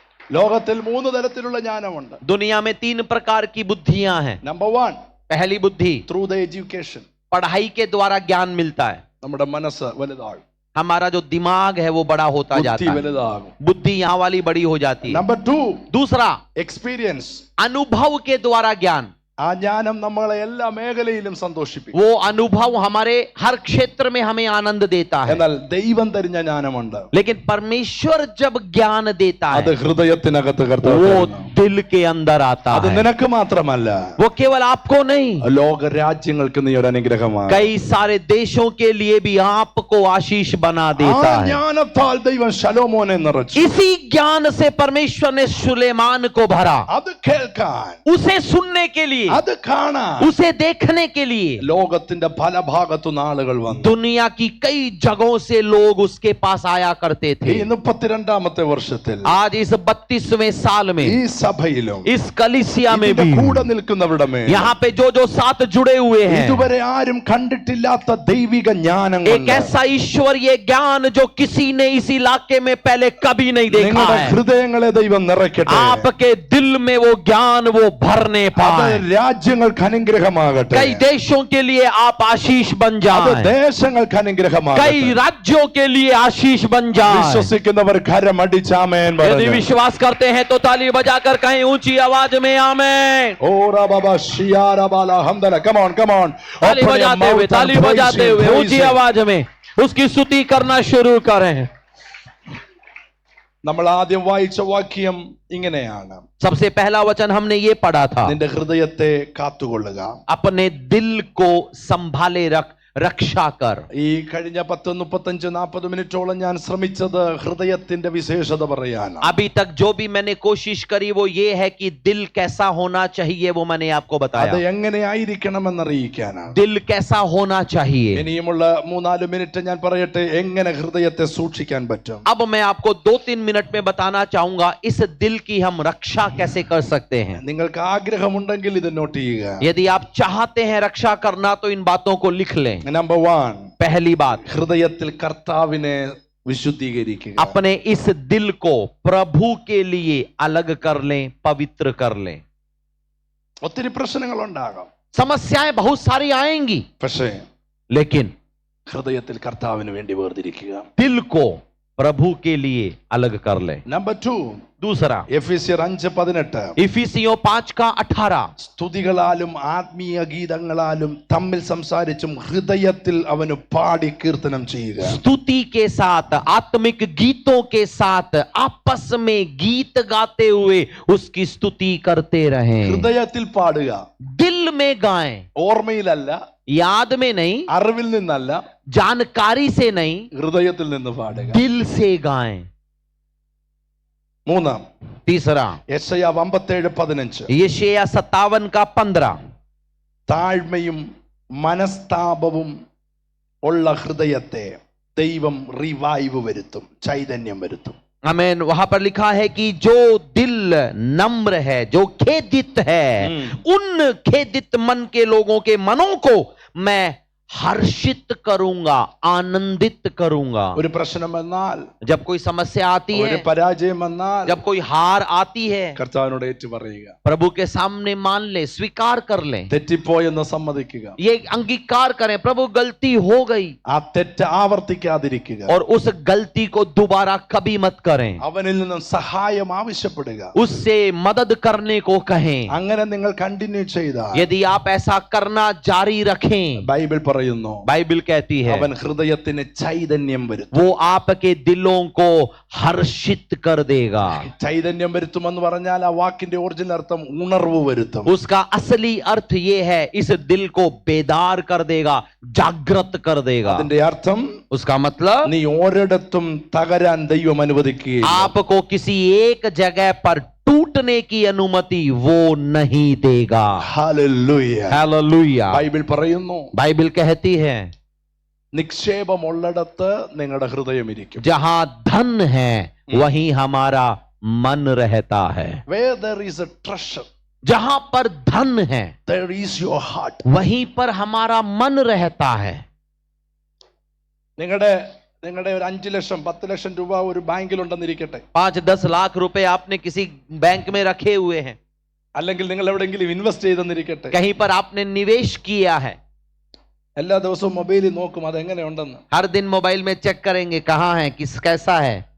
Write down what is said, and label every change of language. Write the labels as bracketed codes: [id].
[ml] ലോകത്തിൽ 3 തരത്തിലുള്ള ജ്ഞാനമുണ്ട്. [hi] दुनिया में 3 प्रकार की बुद्धियां हैं. [ml] നമ്പർ 1, [hi] पहली बुद्धि [en] Through the education. [hi] पढ़ाई के द्वारा ज्ञान मिलता है. [ml] നമ്മുടെ മനസ്സ് വലുതാകും, [hi] हमारा जो दिमाग है वो बड़ा होता [ml] ബുദ്ധി [hi] जाता है, [ml] വലുതാകും. [hi] बुद्धि यहाँ वाली बड़ी हो जाती है. [ml] നമ്പർ 2, [hi] दूसरा [en] Experience. [hi] अनुभव के द्वारा ज्ञान. [ml] ആ ജ്ഞാനം നമ്മളെ എല്ലാ മേഖലയിലും സന്തോഷിപ്പിക്കും. [hi] वो अनुभव हमारे हर क्षेत्र में हमें आनंद देता है. [ml] എന്നാൽ ദൈവം തരുന്ന ജ്ഞാനമുണ്ട്, [hi] लेकिन परमेश्वर जब ज्ञान देता [ml] അത് [hi] है [ml] ഹൃദയത്തിനകത്ത് കർത്താവ് [hi] वो [ml] തരുന്നു. [hi] दिल के अंदर आता [ml] അത് [hi] है. [ml] നിനക്ക് മാത്രമല്ല, [hi] वो केवल आपको नहीं, [ml] ലോക രാജ്യങ്ങൾക്ക് നീ ഒരു അനുഗ്രഹമാണ്. [hi] कई सारे देशों के लिए भी आपको आशीष बना [ml] ആ [hi] देता है. [ml] ജ്ഞാനത്താൽ ദൈവം ശലോമോനെ നിറച്ചു. [hi] इसी ज्ञान से परमेश्वर ने सुलेमान को भरा, [ml] അത് കേൾക്കാൻ, [hi] उसे सुनने के लिए, [ml] അത് കാണാൻ [hi] उसे देखने के लिए [ml] ലോകത്തിന്റെ പല ഭാഗത്തു ആളുകൾ വന്നു. [hi] दुनिया की कई जगहों से लोग उसके पास आया करते [ml] ഈ [hi] थे. [ml] 32ാമത്തെ വർഷത്തിൽ [hi] आज इस 32वें साल [ml] ഈ [hi] में [ml] സഭയിലും [hi] इस कलीसिया में [ml] ഇതിന്റെ [hi] भी [ml] കൂടെ നിൽക്കുന്നവരുടെ മേൽ [hi] यहाँ पे जो साथ जुड़े हुए हैं, [ml] ഇതുവരെ ആരും കണ്ടിട്ടില്ലാത്ത ദൈവിക ജ്ഞാനം [hi] एक [ml] കൊണ്ട് [hi] ऐसा ईश्वरीय ज्ञान जो किसी ने इस इलाके में पहले कभी नहीं देखा [ml] നിങ്ങളുടെ [hi] है, [ml] ഹൃദയങ്ങളെ ദൈവം നിറയ്ക്കട്ടെ. [hi] आपके दिल में वो ज्ञान वो भरने [ml] അത് [hi] पाए. [ml] രാജ്യങ്ങൾക്ക് അനുഗ്രഹമാകട്ടെ. [hi] कई देशों के लिए आप आशीष बन [ml] അത് [hi] जाए, [ml] ദേശങ്ങൾക്ക് അനുഗ്രഹമാകട്ടെ. [hi] कई राज्यों के लिए आशीष बन जाए. [ml] വിശ്വസിക്കുന്നവർ കരമടിച്ചാമേൻ [hi] यदि [ml] പറഞ്ഞു. [hi] विश्वास करते हैं तो ताली बजाकर कहें ऊंची आवाज में आमेन. ഓരാ Baba ഷിയാരാ Bala ഹംദല. [en] Come on, come on. [hi] ताली [en] Open your [hi] बजाते [en] mouth [hi] हुए, [en] and [hi] ताली [en] praise [hi] बजाते [en] him, [hi] हुए [en] praise [hi] ऊंची [en] him. [hi] आवाज में उसकी स्तुति करना शुरू करें. [ml] നമ്മൾ ആദ്യം വായിച്ച വാക്യം ഇങ്ങനെയാണ്. [hi] सबसे पहला वचन हमने ये पढ़ा था, [ml] നിന്റെ ഹൃദയത്തെ കാത്തുകൊള്ളുക. [hi] अपने दिल को संभाले रक्षा कर. [ml] ഈ കഴിഞ്ഞ 10, 35, 40 മിനിറ്റോളം ഞാൻ ശ്രമിച്ചത് ഹൃദയത്തിന്റെ വിശേഷത പറയാനാണ്. [hi] अभी तक जो भी मैंने कोशिश करी वो ये है कि दिल कैसा होना चाहिए, वो मैंने आपको [ml] അത് [hi] बताया. [ml] എങ്ങനെ ആയിരിക്കണമെന്ന് അറിയിക്കാനാണ്. [hi] दिल कैसा होना चाहिए. [ml] ഇനിയുമുള്ള 3-4 മിനിറ്റ് ഞാൻ പറയട്ടെ എങ്ങനെ ഹൃദയത്തെ സൂക്ഷിക്കാൻ പറ്റും. [hi] अब मैं आपको 2-3 मिनट में बताना चाहूंगा इस दिल की हम रक्षा कैसे कर सकते हैं. [ml] നിങ്ങൾക്ക് ആഗ്രഹമുണ്ടെങ്കിൽ ഇത് നോട്ട് ചെയ്യുക. [hi] यदि आप चाहते हैं रक्षा करना तो इन बातों को लिख लें. [ml] നമ്പർ 1, [hi] पहली बात, [ml] ഹൃദയത്തിൽ കർത്താവിനെ വിശുദ്ധീകരിക്കുക. [hi] अपने इस दिल को प्रभु के लिए अलग कर लें, पवित्र कर लें. [ml] ഒത്തിരി പ്രശ്നങ്ങൾ ഉണ്ടാകാം, [hi] समस्याएं बहुत सारी आएंगी, [ml] പക്ഷേ [hi] लेकिन [ml] ഹൃദയത്തിൽ കർത്താവിന് വേണ്ടി വേർതിരിക്കുക. [hi] दिल को प्रभु के लिए अलग कर लें. [ml] നമ്പർ 2, [hi] दूसरा [ml] എഫീസ്യർ 5:18 [hi] इफिसियों 5:18 [ml] സ്തുതികളാലും ആത്മീയ ഗീതങ്ങളാലും തമ്മിൽ സംസാരിച്ചും ഹൃദയത്തിൽ അവന് പാടി കീർത്തനം ചെയ്യുക. [hi] स्तुति के साथ आत्मिक गीतों के साथ आपस में गीत गाते हुए उसकी स्तुति करते रहें. [ml] ഹൃദയത്തിൽ പാടുക, [hi] दिल में गाएं, [ml] ഓർമ്മയിലല്ല, [hi] याद में नहीं, [ml] അറിവിൽ നിന്നല്ല, [hi] जानकारी से नहीं, [ml] ഹൃദയത്തിൽ നിന്ന് പാടുക. [hi] दिल से गाएं. [ml] മൂന്നാം [hi] तीसरा [ml] യെശയ്യാ 57:15 [hi] यशायाह 57:15 [ml] താഴ്മയും മനസ്താപവും ഉള്ള ഹൃദയത്തെ ദൈവം റിവൈവ് വരുത്തും, ചൈതന്യം വരുത്തും. [hi] आमीन. वहां पर लिखा है कि जो दिल नम्र है, जो खेदित है, उन खेदित मन के लोगों के मनों को मैं हर्षित करूंगा, आनंदित करूंगा. [ml] ഒരു പ്രശ്നം വന്നാൽ, [hi] जब कोई समस्या आती [ml] ഒരു [hi] है, [ml] പരാജയം വന്നാൽ [hi] जब कोई हार आती है, [ml] കർത്താവിനോട് ഏറ്റു പറയുക, [hi] प्रभु के सामने मान ले, स्वीकार कर ले, [ml] തെറ്റിപ്പോയെന്ന് സമ്മതിക്കുക, [hi] ये अंगीकार करें, प्रभु गलती हो गई, [ml] ആ തെറ്റ് ആവർത്തിക്കാതിരിക്കുക, [hi] और उस गलती को दोबारा कभी मत करें, [ml] അവനിൽ നിന്നും സഹായം ആവശ്യപ്പെടുക. [hi] उससे मदद करने को कहें. [ml] അങ്ങനെ നിങ്ങൾ കണ്ടിന്യൂ ചെയ്താൽ [hi] यदि आप ऐसा करना जारी रखें, [ml] ബൈബിൾ പറയുന്നു [hi] बाइबल कहती है [ml] അവൻ ഹൃദയത്തിന് ചൈതന്യം വരുത്തും. [hi] वो आपके दिलों को हर्षित कर देगा. [ml] ചൈതന്യം വരുത്തുമെന്ന് പറഞ്ഞാൽ ആ വാക്കിന്റെ ഒറിജിനൽ അർത്ഥം ഉണർവ് വരുത്തും. [hi] उसका असली अर्थ ये है, इस दिल को बेदार कर देगा, जागृत कर देगा. [ml] അതിന്റെ അർത്ഥം [hi] उसका मतलब [ml] നീ ഒരിടത്തും തകരാൻ ദൈവം അനുവദിക്കുകയില്ല. [hi] आपको किसी एक जगह पर टूटने की अनुमति वो नहीं देगा. [ml] ഹല്ലേലൂയ. [hi] हालेलुया. [ml] ബൈബിൾ പറയുന്നു [hi] बाइबल कहती है [ml] നിക്ഷേപമുള്ളിടത്ത് നിങ്ങളുടെ ഹൃദയം ഇരിക്കും. [hi] जहां धन है वहीं हमारा मन रहता है. [en] Where there is a treasure, [hi] जहां पर धन है [en] there is your heart. [hi] वहीं पर हमारा मन रहता है. [ml] നിങ്ങളുടെ ഒരു 5 ലക്ഷം 10 ലക്ഷം രൂപ ഒരു ബാങ്കിലുണ്ടെന്നിരിക്കട്ടെ, [hi] 5-10 लाख रुपए आपने किसी बैंक में रखे हुए हैं, [ml] അല്ലെങ്കിൽ നിങ്ങൾ എവിടെയെങ്കിലും ഇൻവെസ്റ്റ് ചെയ്തെന്നിരിക്കട്ടെ. [hi] कहीं पर आपने निवेश किया है. [ml] എല്ലാ ദിവസവും മൊബൈലിൽ നോക്കും അതെങ്ങനെയുണ്ടെന്ന്. [hi] हर दिन मोबाइल में चेक करेंगे कहाँ है, किस कैसा है,